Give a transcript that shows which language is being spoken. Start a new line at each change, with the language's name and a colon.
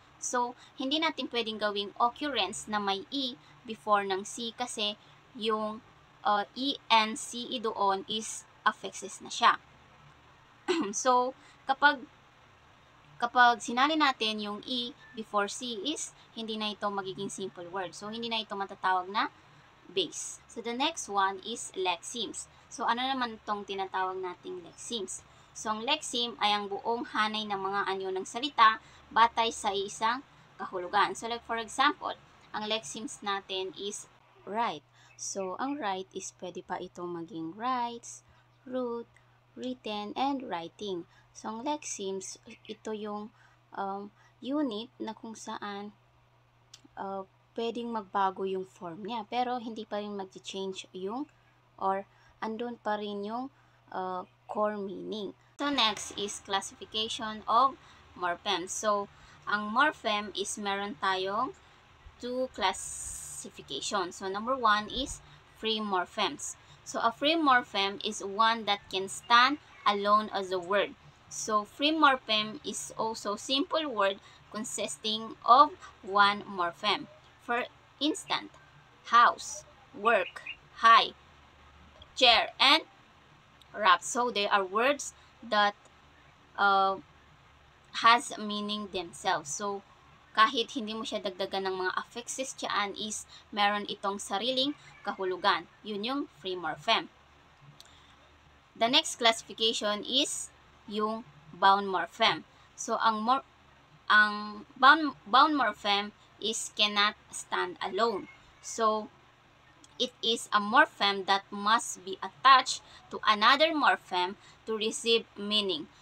Filipino: So, hindi natin pwedeng gawing occurrence na may E before ng C kasi yung E and C doon is affixes na siya. So, kapag sinali natin yung E before C is, hindi na ito magiging simple word. So, hindi na ito matatawag na base.
English: So, the next one is lexemes.
Filipino: So, ano naman itong tinatawag nating lexemes? So, ang lexeme ay ang buong hanay ng mga anyo ng salita batay sa isang kahulugan.
English: So, like for example,
Filipino: ang lexemes natin is right. So, ang right is pwede pa itong maging rights, root, written, and writing. So, ang lexemes, ito yung unit na kung saan pwedeng magbago yung form niya. Pero, hindi pa rin mag-change yung or andun pa rin yung core meaning. So, next is classification of morphemes.
English: So, ang morpheme is meron tayong two classifications. So, number one is free morphemes. So, a free morpheme is one that can stand alone as a word. So, free morpheme is also simple word consisting of one morpheme. For instance, house, work, high, chair, and wrap. So, they are words that has meaning themselves.
Filipino: So, kahit hindi mo siya dagdagan ng mga affixes dyan is meron itong sariling kahulugan. Yun yung free morpheme.
English: The next classification is yung bound morpheme. So, ang bound morpheme is cannot stand alone. So, it is a morpheme that must be attached to another morpheme to receive meaning.